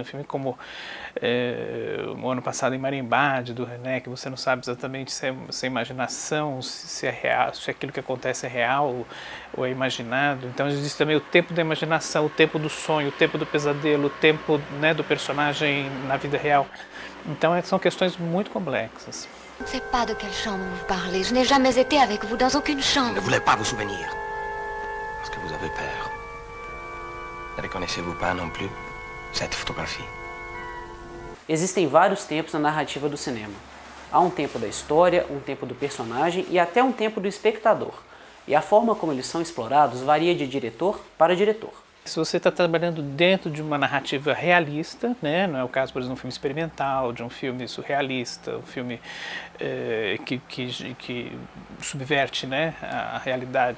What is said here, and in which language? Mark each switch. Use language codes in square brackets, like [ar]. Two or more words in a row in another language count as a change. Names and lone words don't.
[pt] Um filme como o ano passado em Marimbá, do René, que você não sabe exatamente se é imaginação, se é real, se aquilo que acontece é real ou é imaginado. Então existe também o tempo da imaginação, o tempo do sonho, o tempo do pesadelo, o tempo, né, do personagem na vida real. Então são questões muito complexas. [fr] Je ne sais pas de quelle chambre vous parlez. Je n'ai jamais été avec vous dans aucune chambre. Je ne voulais pas vous souvenir. Parce que vous avez peur. Ne reconnaissez-vous pas non plus cette photographie? [pt] Existem vários tempos na narrativa do cinema. Há um tempo da história, um tempo do personagem e até um tempo do espectador. E a forma como eles são explorados varia de diretor para diretor. Se você está trabalhando dentro de uma narrativa realista, né, não é o caso, por exemplo, de um filme experimental, de um filme surrealista, um filme que subverte, né, a realidade.